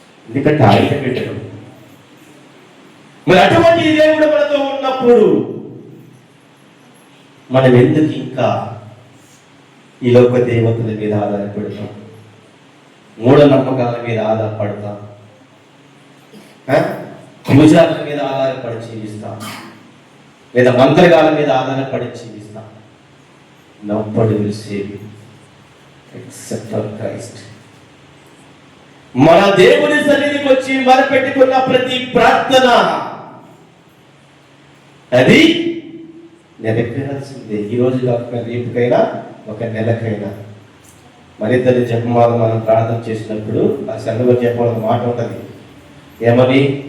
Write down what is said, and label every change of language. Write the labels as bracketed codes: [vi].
[te] ఎందుకంటే ఆయన బిడ్డలు. మరి అటువంటి దేవుడు మనతో ఉన్నప్పుడు మనం ఎందుకు ఇంకా ఈ లోక దేవతల మీద ఆధారపడతాం, మూఢనమ్మకాల మీద ఆధారపడతాం, పూజాల మీద ఆధారపడి జీవిస్తాం, లేదా మంత్రగాల మీద ఆధారపడి జీవిస్తాం. [en] Nobody will save you except for Christ. [te] మన దేవుని సన్నిధికి వచ్చి మొరపెట్టుకున్న ప్రతి ప్రార్థన అది నెరవేరాల్సిందే. ఈ రోజు కాకపోయినా రేపుకైనా ఒక నెలకైనా. మరిద్దరి జపమాల మనం ప్రార్థన చేసినప్పుడు ఆ సంఘంలో చెప్పడం మాట ఉంటుంది. ఏమని?